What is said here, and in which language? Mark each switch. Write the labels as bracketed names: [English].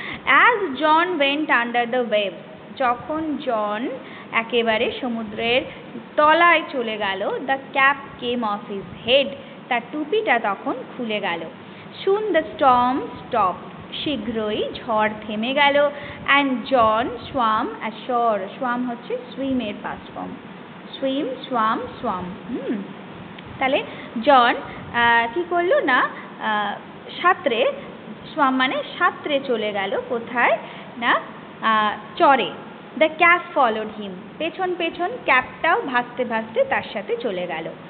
[English] as John went under the waves, [Bangla] যখন জন একেবারে সমুদ্রের তলায় চলে গেল, [English] the cap came off his head, [Bangla] তার টুপিটা তখন খুলে গেল। [English] Soon the storm stopped, [Bangla] শীঘ্রই ঝড় থেমে গেল। [English] And John swam ashore, swam হচ্ছে swim এর past form, swim swam। [Bangla] তাহলে জন কি করলো না, সাঁতরে, swam মানে সাঁতরে চলে গেল কোথায় না, চরে। [English] the cap followed him, [Bangla] পেছন ক্যাপটাও ভাসতে তার সাথে চলে গেল।